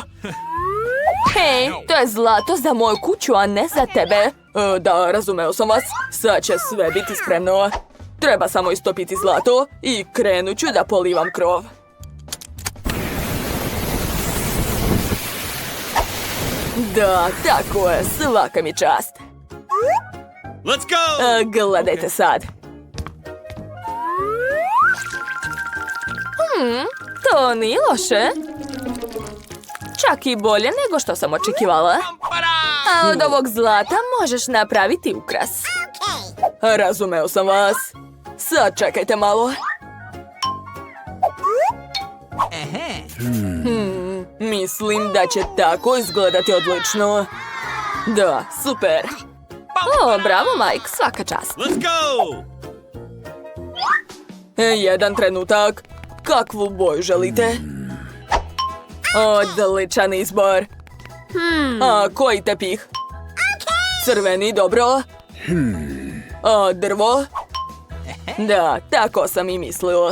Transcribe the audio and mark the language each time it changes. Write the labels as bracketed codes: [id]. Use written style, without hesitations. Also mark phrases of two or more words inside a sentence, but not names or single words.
[sr] Hej, to je zlato za moju kuću, a ne za tebe. Da, razumeo sam vas. Sad će sve biti spremno. Treba samo istopiti zlato i krenut ću da polivam krov. Da, tako je, svaka mi čast. [en] Let's go! [sr] Gledajte sad. To nije loše. Čak i bolje nego što sam očekivala. A od ovog zlata možeš napraviti ukras. Razumeo sam vas. Sad čekajte malo. Mislim da će tako izgledati odlično. Da, super. O, bravo, Mike, svaka čast. [en] Let's go! [sr] Jedan trenutak. Kakvu boju želite? Odličan izbor. A koji tepih? Crveni, dobro. A drvo? Da, tako sam i mislila.